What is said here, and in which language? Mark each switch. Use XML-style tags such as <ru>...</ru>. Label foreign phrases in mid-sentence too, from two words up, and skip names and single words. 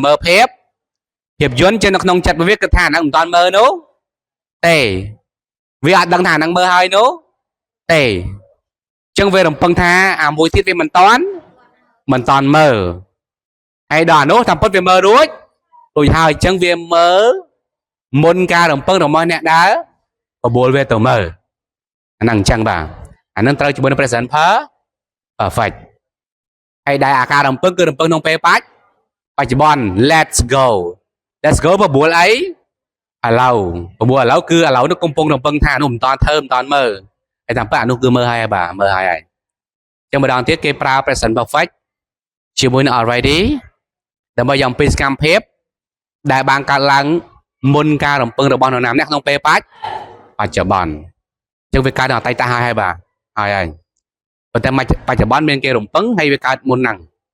<km>មើលភាពយន្តចេញនៅក្នុងចិត្តវាគិតថាអាហ្នឹងមិនតាន់មើលនោះទេវាអត់ដឹងថាអាហ្នឹងមើលហើយនោះទេអញ្ចឹងវារំពឹងថាអាមួយទៀតវាមិនតាន់មើលហើយដល់អានោះតាមពិតវាមើលរួចហើយអញ្ចឹងវាមើលមុនការរំពឹងរបស់អ្នកដែលប្របួលវាទៅមើលអាហ្នឹងអញ្ចឹងបាទអាហ្នឹងត្រូវជាមួយនឹង</km> <en>present perfect</en> <km>ហើយដែលអាការរំពឹងគឺរំពឹងក្នុងពេលបច្ច បច្ចុប្បន្ន</km> <en>let's go let's go</en> <km>បបួលអីឥឡូវបបួលឥឡូវគឺឥឡូវនេះកំពុងរំពឹងថានោះមិនតាន់ធ្វើមិនតាន់មើលហើយតាមពិតអានោះគឺមើលហើយបាទមើលហើយចឹងម្ដងទៀតគេប្រើ</km> <en>present perfect</en> <km>ជាមួយនឹង already ដើម្បីយកពីសកម្មភាពដែលបានកើតឡើងមុនការរំពឹងរបស់នរណាម្នាក់ក្នុងពេលបច្ចុប្បន្នចឹងវាកើតដល់អតីតហើយបាទហើយប៉ុន្តែបច្ចុប្បន្នមានគេរំពឹងហើយវាកើតមុនហ្នឹង</km>